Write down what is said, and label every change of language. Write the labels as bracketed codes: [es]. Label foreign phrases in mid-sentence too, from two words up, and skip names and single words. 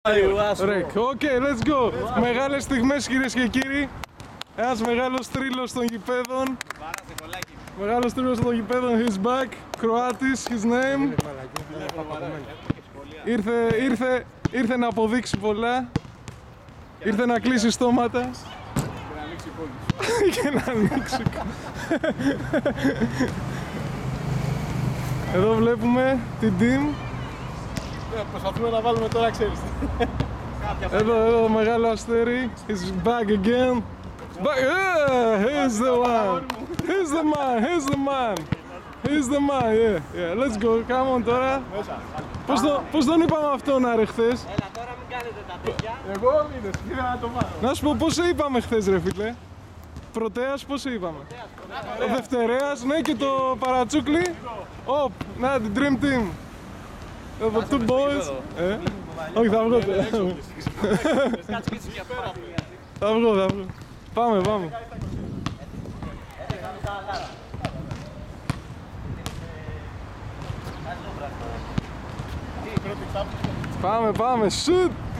[el] Ρεκ, οκ, [en] let's go. [el] Μεγάλες στιγμές, κυρίες και κύριοι. Ένας μεγάλος τρίλος των γηπέδων. Μεγάλος τρίλος των γηπέδων, [en] he's back. Κροάτης, his name. [el] Ήρθε να αποδείξει πολλά. Ήρθε να κλείσει στόματα. Και να ανοίξει. Εδώ βλέπουμε την team. Προσπαθούμε να βάλουμε τώρα, ξέρεις. Εδώ μεγάλο αστέρι. [en] He's back again. He's the one. He's the man. He's the man. He's the man. Yeah. Let's go. Come on τώρα. [el] Πώς τον είπαμε αυτόν άρε χθες? Έλα τώρα μην κάνετε τα τέτοια. Εγώ είδες, ήθελα να το βάλω. Να σου πω πώς σε είπαμε χθες ρε φίλε? Πρωτέας πώς σε είπαμε? Ο Δευτερέας, ναι, και το παρατσούκλι. Να την [en] Dream Team. The two boys. [el] Όχι, θα βγω. Θα βγω. Πάμε. Πάμε, shoot!